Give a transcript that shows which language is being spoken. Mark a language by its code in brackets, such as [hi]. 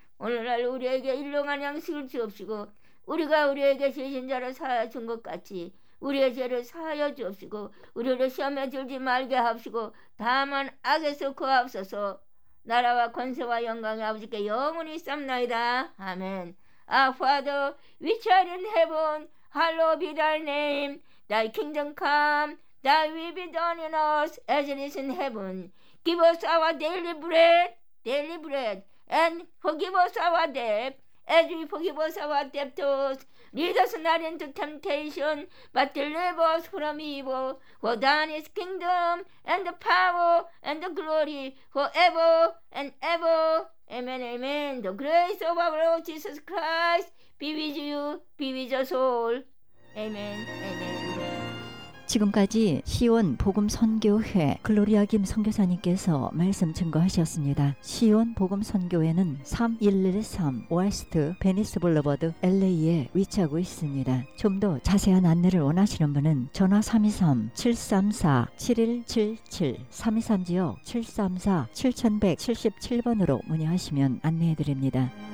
[ko] 오늘날 우리에게 일용할 양식을 주옵시고 우리가 우리에게 죄진 자를 사하여 준것 같이 우리의 죄를 사하여 주옵시고 우리를 시험에 들지 말게 하옵시고 다만 악에서 구하옵소서. 나라와 권세와 영광이 아버지께 영원히 있사옵나이다. 아멘. [en] Our Father, which art in heaven, hallowed be thy name, thy kingdom come. Thy will be done in us as it is in heaven. Give us our daily bread, and forgive us our debt, as we forgive us our debtors. Lead us not into temptation, but deliver us from evil. For thine is kingdom, and the power, and the glory, forever and ever. Amen, amen. The grace of our Lord Jesus Christ be with you, be with us all. Amen, amen. [ko] 지금까지 시온 복음 선교회 글로리아 김 선교사님께서 말씀 증거하셨습니다. 시온 복음 선교회는 3113 웨스트 베니스 블루버드 LA에 위치하고 있습니다. 좀더 자세한 안내를 원하시는 분은 전화 323-734-7177, 323 지역 734-7177번으로 문의하시면 안내해 드립니다.